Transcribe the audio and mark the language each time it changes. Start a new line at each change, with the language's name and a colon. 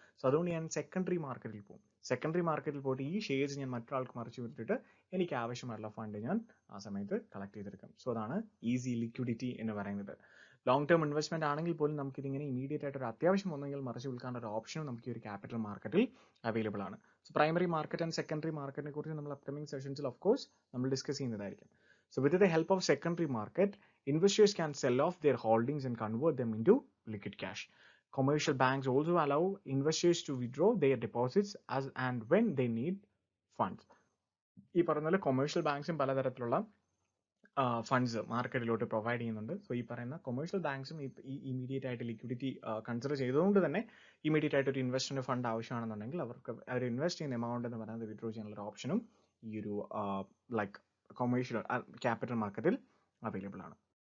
Malayalam: So അതുകൊണ്ട് ഞാൻ secondary മാർക്കറ്റിൽ പോകും. സെക്കൻഡറി മാർക്കറ്റിൽ പോയിട്ട് ഈ ഷെയർസ് ഞാൻ മറ്റൊരാൾക്ക് മറിച്ച് വിട്ടിട്ട് എനിക്ക് ആവശ്യമായിട്ടുള്ള ഫണ്ട് ഞാൻ ആ സമയത്ത് കളക്ട് ചെയ്തെടുക്കും. സോ അതാണ് ഈസി ലിക്വിഡിറ്റി എന്ന് പറയുന്നത്. ലോങ് ടേം ഇൻവെസ്റ്റ്മെന്റ് ആണെങ്കിൽ പോലും നമുക്ക് ഇതിങ്ങനെ ഇമീഡിയറ്റ് ആയിട്ട് ഒരു അത്യാവശ്യം വന്നെങ്കിൽ മറിച്ച് വിൽക്കാൻ ഒരു ഓപ്ഷനും നമുക്ക് ഈ ഒരു ക്യാപിറ്റൽ മാർക്കറ്റിൽ അവൈലബിൾ ആണ്. So primary market and secondary മാർക്കറ്റിനെ കുറിച്ച് നമ്മൾ അപ്കമിംഗ് സെഷൻസിൽ ഓഫ് കോഴ്സ് നമ്മൾ ഡിസ്കസ് ചെയ്യുന്നതായിരിക്കും.
English: So with the help of secondary market, investors can sell off their holdings and convert them into liquid cash. Commercial banks also allow investors to withdraw their deposits as and when they need funds.
Malayalam: ഈ പറഞ്ഞ പോലെ commercial ബാങ്ക്സും പലതരത്തിലുള്ള funds മാർക്കറ്റിലോട്ട് provide ചെയ്യുന്നുണ്ട്. So ഈ പറയുന്ന commercial ബാങ്ക്സും ഈ immediate ആയിട്ട് liquidity consider ചെയ്തുകൊണ്ട് തന്നെ ഇമീഡിയറ്റ് ആയിട്ട് ഒരു ഇൻവെസ്റ്ററിന് ഫണ്ട് ആവശ്യമാണെന്നുണ്ടെങ്കിൽ അവർക്ക് അവർ ഇൻവെസ്റ്റ് ചെയ്യുന്ന എമൗണ്ട് എന്ന് പറയുന്നത് വിഡ്രോ ചെയ്യാനുള്ള ഒരു ഓപ്ഷനും ഈ ഒരു ലൈക്ക് കൊമേഴ്ഷ്യൽ ക്യാപിറ്റൽ മാർക്കറ്റിൽ അവൈലബിൾ ആണ്.